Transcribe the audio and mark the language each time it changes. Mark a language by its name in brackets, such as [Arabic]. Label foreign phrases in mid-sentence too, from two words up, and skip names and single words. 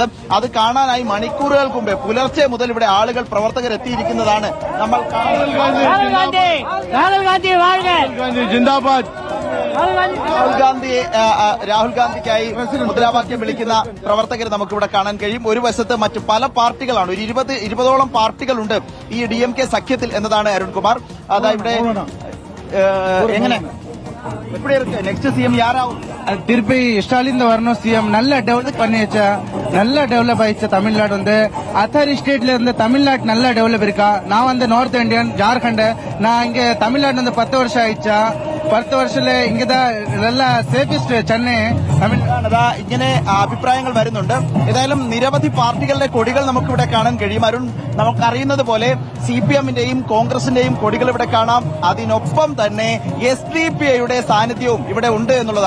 [Malayalam] അത് കാണാനായി മണിക്കൂറുകൾക്ക് മുമ്പേ പുലർച്ചെ മുതൽ ഇവിടെ ആളുകൾ, പ്രവർത്തകർ എത്തിയിരിക്കുന്നതാണ് നമ്മൾ രാഹുൽ ഗാന്ധിക്കായി മുദ്രാവാക്യം വിളിക്കുന്ന പ്രവർത്തകർ നമുക്കിവിടെ കാണാൻ കഴിയും. ഒരു വശത്ത് മറ്റു പല പാർട്ടികളാണ്, ഒരു 20ഓളം പാർട്ടികളുണ്ട് ഈ DMK സഖ്യത്തിൽ എന്നതാണ് അരുൺകുമാർ. അതാ ഇവിടെ എങ്ങനെ [Tamil] எப்படி இருக்கு [English] next CM [Tamil] யாராவும் திருப்பி ஸ்டாலின் வரணும். சிஎம் நல்ல டெவலப் பண்ணி வச்சா, நல்ல டெவலப் ஆயிடுச்சு தமிழ்நாடு. [English] other stateல [Tamil] இருந்து தமிழ்நாடு நல்ல டெவலப் இருக்கா. நான் [English] North Indian, [Tamil] ஜார்க்கண்ட். நான் இங்க தமிழ்நாடு 10 வருஷம் ஆயிடுச்சா. 10 வருஷத்தில இங்கதா நல்ல சேஃபஸ்ட் சென்னை [Malayalam] തമിഴ്നാട്. ഇങ്ങനെ അഭിപ്രായങ്ങൾ വരുന്നുണ്ട്. ഏതായാലും നിരവധി പാർട്ടികളുടെ കൊടികൾ നമുക്കിവിടെ കാണാൻ കഴിയും. അരുൺ, നമുക്കറിയുന്നത് പോലെ CPMന്റെയും കോൺഗ്രസിന്റെയും കൊടികൾ ഇവിടെ കാണാം. അതിനൊപ്പം തന്നെ SDPIയുടെ സാന്നിധ്യവും ഇവിടെ ഉണ്ട് എന്നുള്ളതാണ്.